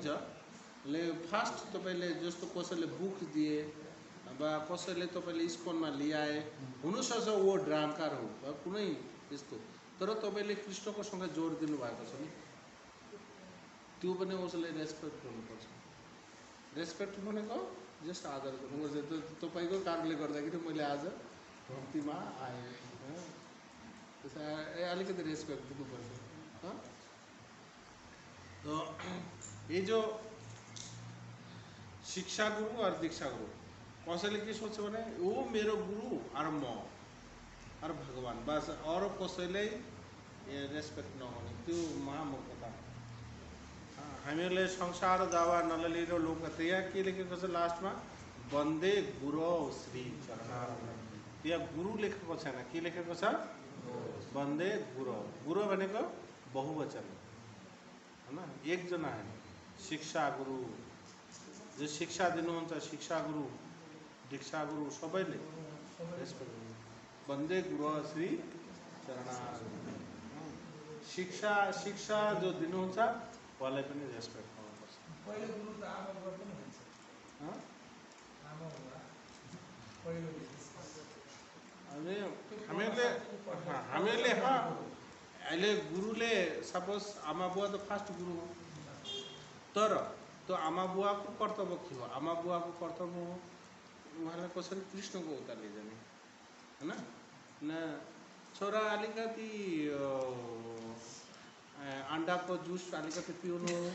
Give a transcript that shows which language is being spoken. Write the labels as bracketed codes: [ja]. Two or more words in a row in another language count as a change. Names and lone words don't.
[ne] ले फर्स्ट तपाईँले जस्तो कसैले बुक दिए वा कसैले तपाईँले स्कुलमा ल्याए हुनसक्छ वो ड्रामकार हो वा कुनै यस्तो तर तपाईँले कृष्णको सँग जोड दिनुभएको छ नि त्यो पनि उसले रेस्पेक्ट गर्नुपर्छ। रेस्पेक्ट भनेको जस्ट आदर गर्नुपर्छ। तपाईँको कारणले गर्दाखेरि मैले आज भक्तिमा आएँ अलिकति रेस्पेक्ट दिनुपर्छ। [hi] तो ये जो [ne] शिक्षा गुरु और दीक्षा गुरु कसैले के सोच्छ भने वो मेरो गुरु और म और भगवान बस और कसैले रेस्पेक्ट नगर्ने त्यो महामूर्खता। हामीहरूले संसार दावा नललिरो लोक त्यहाँ के लेखेको छ लास्टमा [sa] वन्दे गुरु श्री चरणारविन्द। [ne] त्यहाँ गुरु लेखेको छैन के लेखेको छ [sa] वन्दे गुरु। [ne] गुरु भनेको बहुवचन हैन एकजना हैन शिक्षा गुरु जो शिक्षा दिनुहुन्छ शिक्षा गुरु दीक्षा गुरु सबैले रेस्पेक्ट [sa] वन्दे गुरु श्री चरणारविन्द। [ne] शिक्षा जो दिनुहुन्छ उहाँलाई पनि रेस्पेक्ट गर्नुपर्छ। पहिलो गुरु त आमा बुवा पनि हुन्छ आमा बुवा पहिलो अनि हामीहरूले अहिले गुरुले सपोज आमा बुवा त फर्स्ट गुरु हो तर त्यो आमा बुवाको कर्तव्य के हो आमा बुवाको कर्तव्य हो उहाँलाई कसरी कृष्णको उता लैजाने हैन न छोरा अलिकति अंडाको जुस अलिकति पिउनु